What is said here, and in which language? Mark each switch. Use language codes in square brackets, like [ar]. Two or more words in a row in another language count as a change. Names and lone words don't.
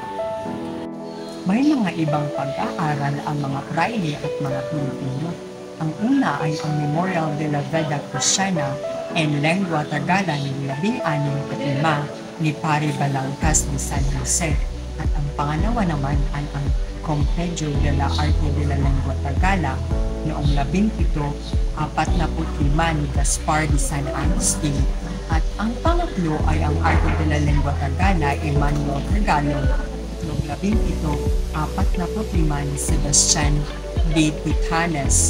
[tl] May mga ibang pag-aaral ang mga praile at mga Pilipino. Ang una ay ang Memorial de la Veda Cristiana en Lengua Tagala ng 1605 ni Padre Balangkas de San Jose. At ang pangalawa naman ay ang Compendio de la Arte de la Lengua Tagala noong 1745 ni Gaspar de San Agustin. At ang pangatlo ay ang Arte de la Lengua Tagala Emmanuel Tagalog noong 1745 ni Sebastian de Titanes.